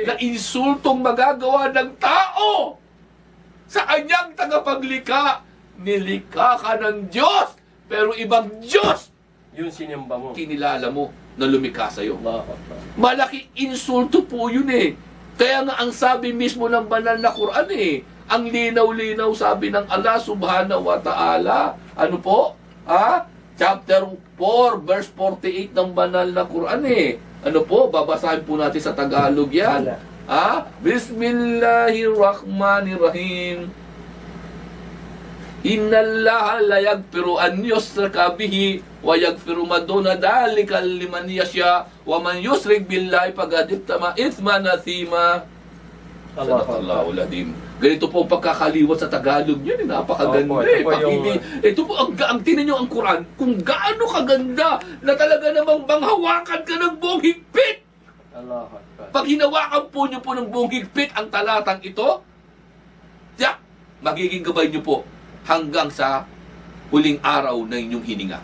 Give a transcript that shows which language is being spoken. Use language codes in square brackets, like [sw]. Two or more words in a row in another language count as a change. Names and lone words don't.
[tl] Na insultong magagawa ng tao sa kanyang tagapaglikha. Nilikha ka ng Diyos, pero ibang Diyos Yun sinimba mo. kinilala mo na lumikha sa'yo. [ar] الله أكبر. [tl] Malaki insulto po yun eh. Kaya nga ang sabi mismo ng banal na Quran eh, ang linaw-linaw sabi ng [ar] الله سبحانه وتعالى, [tl] ano po? Chapter 4, verse 48 ng banal na Quran eh. Ano po? Babasahin po natin sa Tagalog yan. [ar] بسم الله الرحمن الرحيم. إن الله لا يغفر أن يشرك به ويغفر ما دون ذلك لمن يشاء ومن يشرك بالله فقد افترى إثما عظيما. صدق الله العظيم. [tl] Ganito po ang pagkakaliwat sa Tagalog niyan, napakaganda eh. Ito po ang tinan niyo ang Quran, kung gaano kaganda na talaga namang manghawakan ka ng buong higpit. [ar] الله أكبر. [tl] Pag hinawakan po niyo po ng buong higpit ang talatang ito, tiyak, magiging gabay niyo po hanggang sa huling araw na inyong hininga.